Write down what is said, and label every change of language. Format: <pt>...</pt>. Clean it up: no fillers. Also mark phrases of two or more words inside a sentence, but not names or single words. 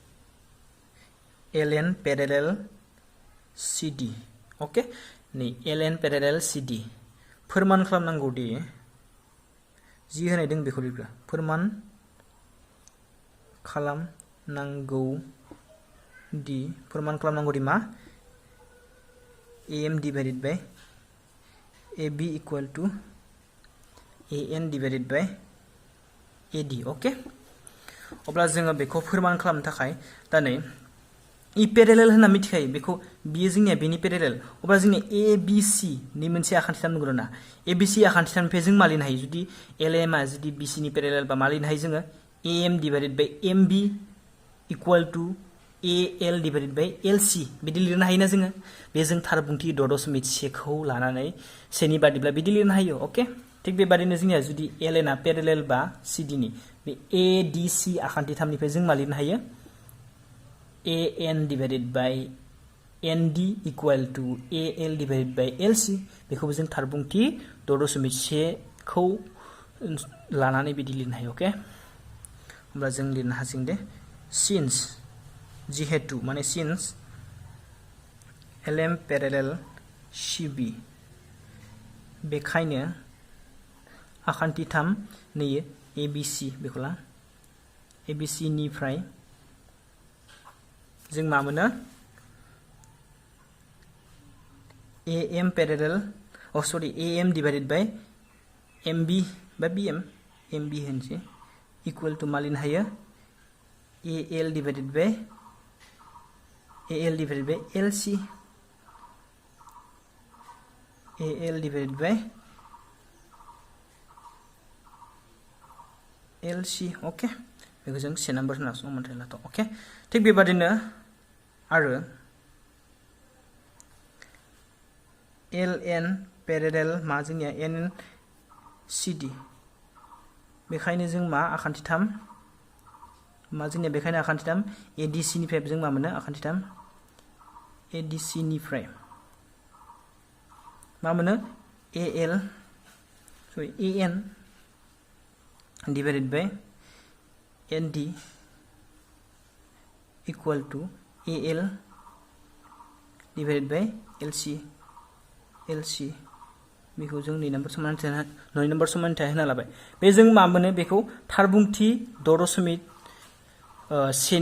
<brx>LN पेरेलेल CD ओके नै LN पेरेलेल CD फोरमान खालामनांगौ दि जि होनाय दं बेखौ लिरग्रा फोरमान खालामनांगौ दि मा</brx> <en>AM divided by AB equal to an divided by ad</en> <brx>ओके अब्ला जोङो बेखौ फोरमान खालामनो थाखाय दा नै इ पेरेलेल होनना मिथिखायो बेखौ बियो जोंनिया बेनि पेरेलेल अब्ला जोंनि ए बि सि नि मोनसे आखान्थिथाम नंगौ ना ए बि सि आखान्थिथामनिफ्राय जों मा लिरनो हायो जुदि एल एम आ जुदि बि सि नि पेरेलेल बा मा लिरनो हायो जोङो</brx> <en>A M divided by M B equal to A L divided by L C</en> <brx>बिदि लिरनो हायोना जोङो बे जों थार बुंथि द दशमिक सेखौ लानानै सेनि बादिब्ला बिदि लिरनो हायो ओके थिग बेबादिनो जोंनिया जुदि एल एन आ पेरेलेल बा सि डि नि बे ए डि सि आखान्थिथामनिफ्राय जों मा लिरनो हायो</brx> <en>an divided by nd equal to al divided by lc</en> <brx>बेखौबो जों थार बुंथि द दशमिक सेखौ लानानै बिदि लिरनो हायो ओके होमब्ला जों लिरनो हासिगोन दे सिन्स जिहेतु माने सिन्स</brx> <en>lm parallel cb</en> <brx>बेखायनो आखान्थिथाम नैयो abc बेखौ ला abc निफ्राय जों मा मोनो</brx> <en>am parallel am divided by mb</en> <brx>बा bm mb होनसै</brx> <en>equal to</en> <brx>मा लिरनो हायो</brx> <en>al divided by lc al divided by lc</en> <brx>ओके बेखौ जों से नम्बर होना समानथाय लाथ ओके थिग बेबादिनो आरो ln पेरेलेल मा जोंनिया n cd बेखायनो जों मा आखान्थिथाम मा जोंनिया बेखायनो आखान्थिथाम adc निफ्राय जों मा मोनो आखान्थिथाम adc निफ्राय मा मोनो</brx> <en>an divided by nd equal to al divided by lc</en> <brx>बेखौ जों 2 नम्बर समानथाय होना लाबाय बे जों मा मोनो बेखौ थार बुंथि द दशमिक सेनि</brx>